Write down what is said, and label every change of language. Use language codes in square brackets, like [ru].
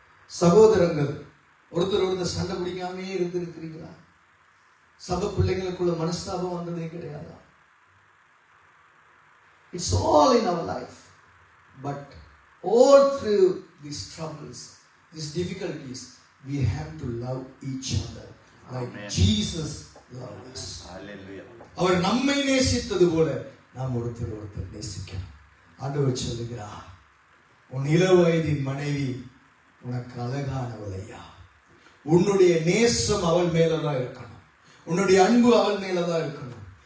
[ta] சகோதரங்கள் ஒருத்தர் சண்டை பிடிக்காமே இருந்திருக்கிறீங்களா? சபை பிள்ளைங்களுக்குள்ள மனஸ்தாபம் வந்ததே கிடையாதா? [en] It's all in our life. But all through these troubles, these difficulties, we have to love each other like Amen. Jesus loved us. Hallelujah. [ta] அவர் நம்மை நேசித்தது போல நாம் ஒருத்தர் நேசிக்கணும். ஆண்டவர் சொல்லுகிறார், உன் இள வயதின் மனைவி உனக்கு அழகானவள் ஐயா. உன்னுடைய நேசம் அவள் மேலதான் இருக்கணும், உன்னுடைய அன்பு அவள் மேலதான் இருக்கணும்.